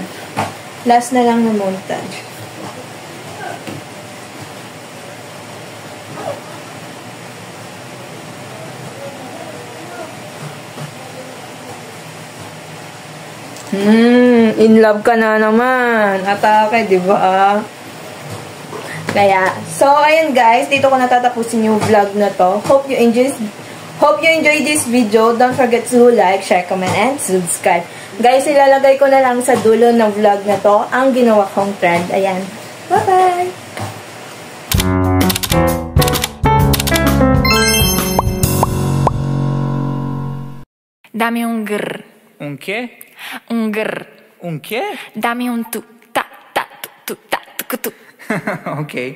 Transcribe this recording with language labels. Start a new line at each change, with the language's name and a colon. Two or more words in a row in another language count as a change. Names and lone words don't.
Filipino: Last na lang na montage.
English: In love
Filipino: ka na naman. Atake, di ba? Kaya, so, ayun guys, dito ko natatapusin yung vlog na to.
English: Hope you enjoy this video. Don't forget to like, share, comment, and subscribe.
Filipino: Guys, ilalagay ko na lang sa dulo ng vlog na to ang ginawa kong trend. Ayan. Bye-bye!
Spanish: Dame un grr. Un qué? Un grr. ¿Un qué? Dame un tu, ta, ta, tu, ta, tu. Ok.